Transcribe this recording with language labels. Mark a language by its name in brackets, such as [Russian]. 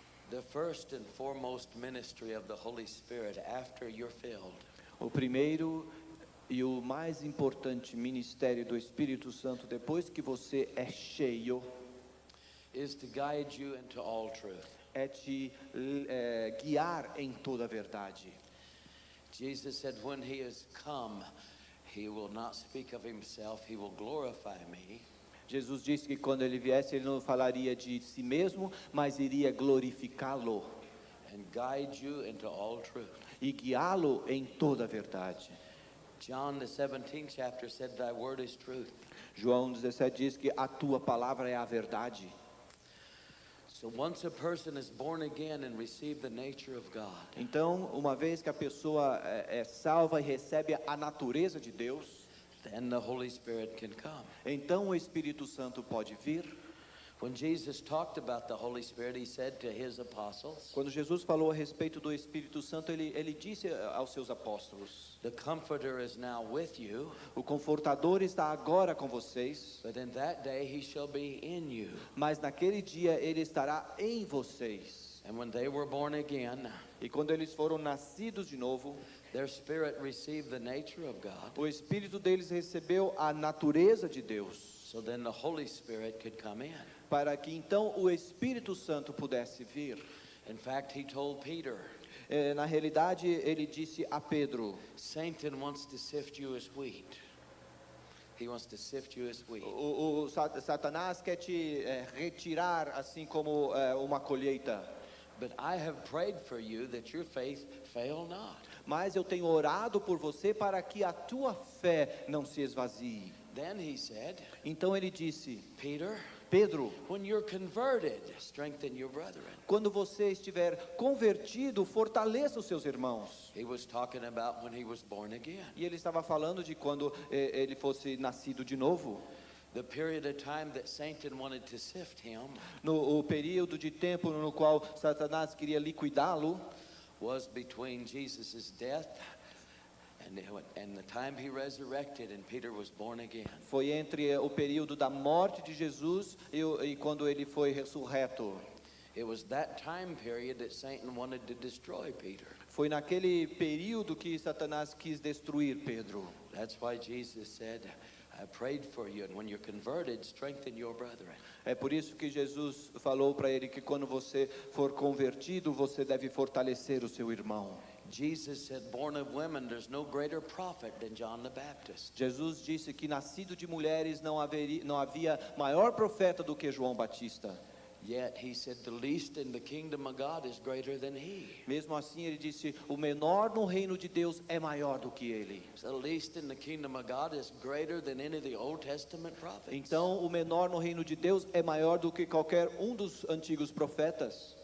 [English] The first and foremost ministry of the Holy Spirit after you're filled [Portuguese] O primeiro e o mais importante ministério do Espírito Santo depois que você é cheio [English] is to guide you into all truth. [Portuguese] é te guiar em toda a verdade. [English] Jesus said, when he is come, he will not speak of himself, he will glorify me. [Portuguese] Jesus disse que quando ele viesse, ele não falaria de si mesmo, mas iria glorificá-lo [English] And guide you into all truth. [Portuguese] e guiá-lo em toda a verdade. [English] John the 17th chapter said, thy word is truth. [Portuguese] João 17 diz que a tua palavra é a verdade. [English] So once a person is born again and receive the nature of God, [Portuguese] Então, uma vez que a pessoa é salva e recebe a natureza de Deus, [English] then the Holy Spirit can come. [Portuguese] então o Espírito Santo pode vir. [English] When Jesus talked about the Holy Spirit, he said to his apostles, [Portuguese] Quando Jesus falou a respeito do Espírito Santo, ele disse aos seus apóstolos: [English] the Comforter is now with you, [Portuguese] o Confortador está agora com vocês, [English] but in that day he shall be in you. [Portuguese] mas naquele dia ele estará em vocês. [English] And when they were born again, [Portuguese] E quando eles foram nascidos de novo, [English] their spirit received the nature of God. [Portuguese] o Espírito deles recebeu a natureza de Deus, [English] So then the Holy Spirit could come in. [Portuguese] para que então o Espírito Santo pudesse vir. [English] In fact, he told Peter, [Portuguese] Na realidade, ele disse a Pedro: [English] Satan wants to sift you as wheat. He wants to sift you as wheat. [Portuguese] o Satanás quer te retirar assim como uma colheita. [English] But I have prayed for you that your faith fail not. [Portuguese] Mas eu tenho orado por você para que a tua fé não se esvazie. [English] Then he said, [Portuguese] Então ele disse: [English] Peter, [Portuguese] Pedro, [English] when you're converted, strengthen your brethren. [Portuguese] quando você estiver convertido, fortaleça os seus irmãos. [English] He was talking about when he was born again. [Portuguese] E ele estava falando de quando ele fosse nascido de novo. [English] The period of time that Satan wanted to sift him [Portuguese] No o período de tempo no qual Satanás queria liquidá-lo [English] was between Jesus' death and the time he resurrected and Peter was born again. [Portuguese] foi entre o período da morte de Jesus e quando ele foi ressurreto. [English] It was that time period that Satan wanted to destroy Peter. [Portuguese] Foi naquele período que Satanás quis destruir Pedro. [English] That's why Jesus said, I prayed for you, and when you're converted, strengthen your brethren. [Portuguese] É por isso que Jesus falou para ele que quando você for convertido, você deve fortalecer o seu irmão. [English] Jesus said, born of women, there's no greater prophet than John the Baptist. [Portuguese] Jesus disse que nascido de mulheres não havia maior profeta do que João Batista. [English] Yet he said, the least in the kingdom of God is greater than he. [Portuguese] Mesmo assim ele disse: o menor no reino de Deus é maior do que ele. [English] So the least in the kingdom of God is greater than any of the Old Testament prophets. [Portuguese] Então o menor no reino de Deus é maior do que qualquer um dos antigos profetas.